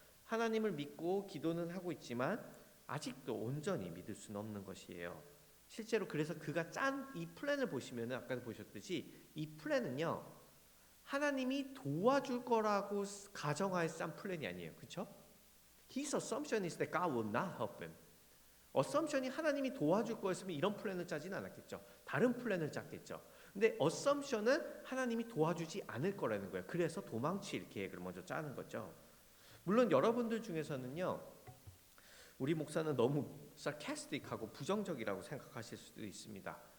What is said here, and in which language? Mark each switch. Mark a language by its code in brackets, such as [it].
[ko] 하나님을 믿고 기도는 하고 있지만 아직도 온전히 믿을 수는 없는 것이에요. 실제로 그래서 그가 짠 이 플랜을 보시면 아까도 보셨듯이 이 플랜은요, 하나님이 도와줄 거라고 가정하에 짠 플랜이 아니에요. 그렇죠? [en] His assumption is that God will not help him. [ko] 어썸션이 하나님이 도와줄 거였으면 이런 플랜을 짜지는 않았겠죠. 다른 플랜을 짰겠죠. 근데 어썸션은 하나님이 도와주지 않을 거라는 거예요. 그래서 도망칠 계획을 먼저 짜는 거죠. 물론 여러분들 중에서는요, 우리 목사는 너무 sarcastic하고 부정적이라고 생각하실 수도 있습니다.